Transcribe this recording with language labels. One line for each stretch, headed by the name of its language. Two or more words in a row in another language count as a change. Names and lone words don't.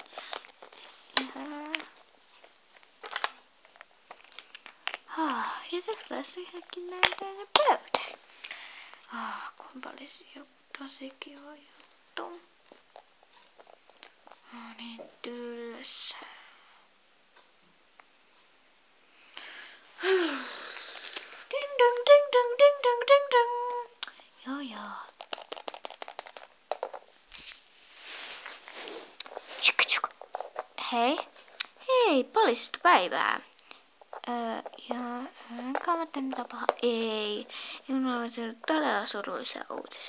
Finnish: Jes, ihanaa. Ja tästä taas yhdenkin näytään pöytä. Kumpa olisi joku tosi kiva juttu. Niin tylsä. Ding dong ding dong ding dong ding dong. Joo. Tsk. Hei, poliisista päivää. Enkä mä tänne tapaa. Ei. Minulla on todella surullisia uutisia.